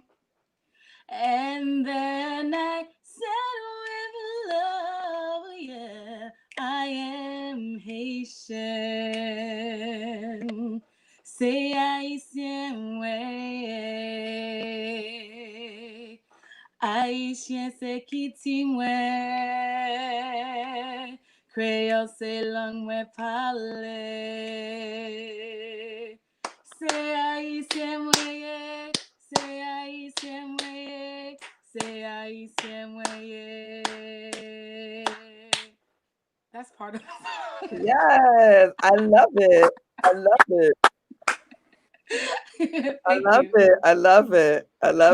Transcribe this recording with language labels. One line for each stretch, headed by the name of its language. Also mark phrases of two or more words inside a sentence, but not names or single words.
English: And then I said with love, yeah, I am Haitian. Say Haitien way.
Haitian Creole: Haitien se kiti mwen. Creole se lang mwen pale.
English: Say Haitien way. Say Haitien way. Say Haitien way. That's part of it. Yes, I love it. I love it. I love it. I love it. I love